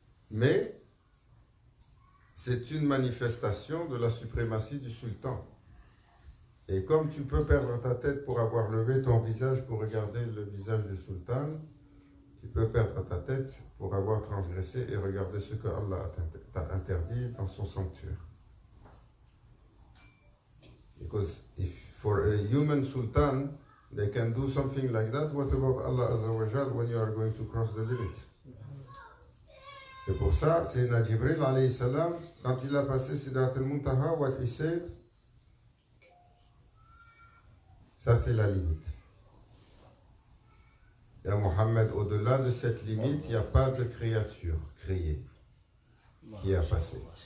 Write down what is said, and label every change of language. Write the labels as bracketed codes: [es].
[fr] Mais c'est une manifestation de la suprématie du sultan. Et comme tu peux perdre ta tête pour avoir levé ton visage pour regarder le visage du sultan, tu peux perdre ta tête pour avoir transgressé et regarder ce que Allah t'a interdit dans son sanctuaire. [en] Because if for a human sultan, they can do something like that, what about Allah Azza wa Jal when you are going to cross the limit? [fr] C'est pour ça, Sayyidina Jibril alayhi salam, quand il a passé Sidrat al-Muntaha, [en] what he said, [fr] ça c'est la limite. Et à Mohammed, au-delà de cette limite, il n'y a pas de créature créée qui a passé.